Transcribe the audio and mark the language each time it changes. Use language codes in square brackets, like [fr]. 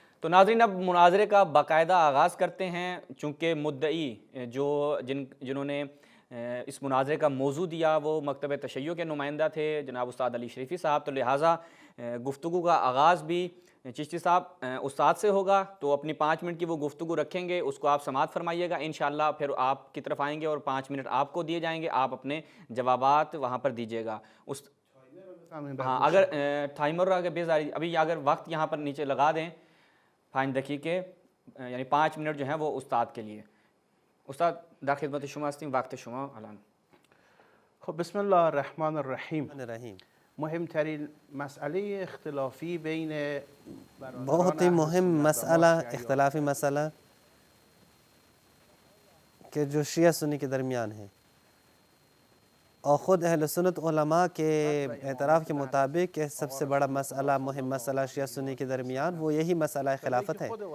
[ur] تو ناظرین اب مناظرے کا باقاعدہ آغاز کرتے ہیں، چونکہ مدعی جنہوں نے اس مناظرے کا موضوع دیا وہ مکتب تشیع کے نمائندہ تھے جناب استاد علی شریفی صاحب، تو لہٰذا گفتگو کا آغاز بھی چشتی صاحب استاد سے ہوگا، تو اپنی 5 منٹ کی وہ گفتگو رکھیں گے، اس کو آپ سماعت فرمائیے گا انشاءاللہ، پھر آپ کی طرف آئیں گے اور 5 منٹ آپ کو دیے جائیں گے، آپ اپنے جوابات وہاں پر دیجیے گا۔ ہاں اگر ٹائمر ابھی اگر وقت یہاں پر نیچے لگا دیں 5 دقیقے، یعنی 5 منٹ جو ہیں وہ استاد کے لیے۔ [fa] استاد در خدمت شما هستیم، وقت شما الان. [ar] خب بسم الله الرحمن الرحیم. الرحیم [fa] مهمترین مسئله اختلافی بین [ur] بہت ہی مهم مسئلہ اختلافی مسئلہ کہ جو شیعہ سنی کے درمیان ہے، اور خود اہل سنت علماء کے اعتراف کے مطابق کہ سب سے بڑا مسئلہ مهم مسئلہ شیعہ سنی کے درمیان وہ یہی مسئلہ خلافت ہے۔